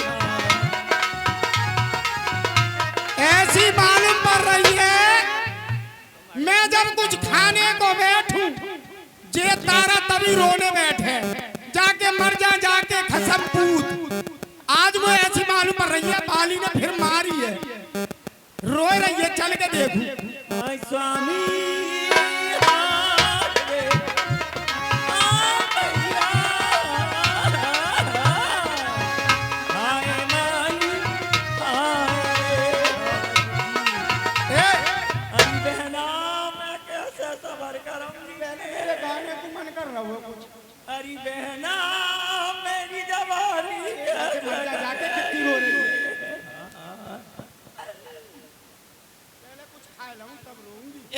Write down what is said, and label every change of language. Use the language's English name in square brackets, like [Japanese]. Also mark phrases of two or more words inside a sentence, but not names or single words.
[Hindi] ऐसी मालूम पड़ रही है, मैं जब कुछ खाने को बैठूं, जे तारा तभी रोने बैठे। जाके मर जा, जाके खसम पूत। आज वो ऐसी मालूम पड़ रही है, बाली ने फिर मारी है, रोए रही है। चल के देखूं। हाय स्वामी, हाय रे। हाय मैया, हाय माई, हाय रे। अरे बहना मैं कैसे सबर करूंगी। मेरे गाने को मन कर रहा हो कुछ। अरे बहना मेरी जवानी जाके कितनी रो रही है। पहले कुछ खा लूं तब रोऊंगी।